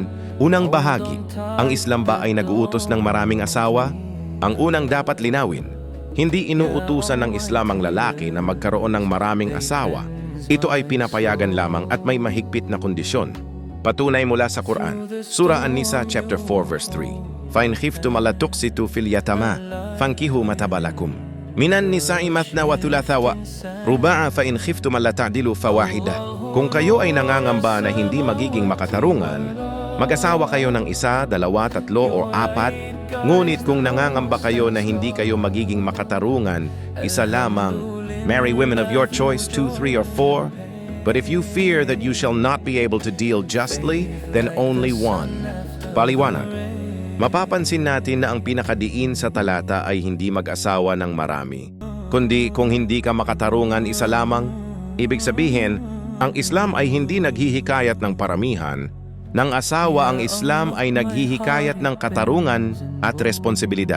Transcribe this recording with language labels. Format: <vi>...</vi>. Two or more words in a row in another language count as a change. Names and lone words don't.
<tl>Unang bahagi, ang Islam ba ay nag-uutos ng maraming asawa? Ang unang dapat linawin, hindi inuutusan ng Islam ang lalaki na magkaroon ng maraming asawa. Ito ay pinapayagan lamang at may mahigpit na kondisyon. Patunay mula sa Quran, Surah An-Nisa</tl> <en>chapter 4 verse 3.</en> <ar>فإن خفتم ألا تقسطوا في اليتامى فانكحوا ما طاب لكم. من النساء مثنى وثلاث ورباع فإن خفتم ألا تعدلوا فواحدة.</ar> <tl>Kung kayo ay nangangamba na hindi magiging makatarungan, mag-asawa kayo ng isa, dalawa, tatlo o apat. Ngunit kung nangangamba kayo na hindi kayo magiging makatarungan, isa lamang.</tl> <en>Marry women of your choice, 2, 3, or 4. But if you fear that you shall not be able to deal justly, then only one.</en> <tl>Paliwanag. Mapapansin natin na ang pinakadiin sa talata ay hindi mag-asawa ng marami, kundi kung hindi ka makatarungan, isa lamang. Ibig sabihin, ang Islam ay hindi naghihikayat ng paramihan. Ng asawa, ang Islam ay naghihikayat ng katarungan at responsibilidad.</tl>